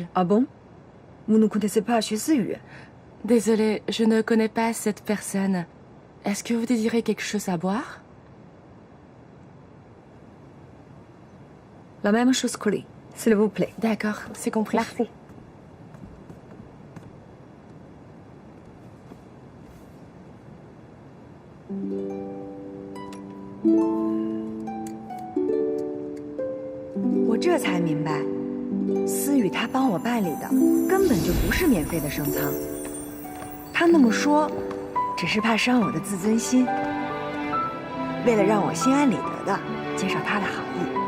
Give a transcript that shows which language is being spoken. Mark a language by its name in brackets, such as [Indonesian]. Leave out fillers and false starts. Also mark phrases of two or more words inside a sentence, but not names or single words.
[French] Ah bon? Vous ne connaissez pas Xue Siyu? Désolée, je ne connais pas cette personne. Est-ce que vous désirez quelque chose à boire? La même chose que lui, s'il vous plaît. D'accord, c'est compris. Merci. [Chinese] 我这才明白，思雨他帮我办理的根本就不是免费的升舱，他那么说，只是怕伤我的自尊心，为了让我心安理得的接受他的好意。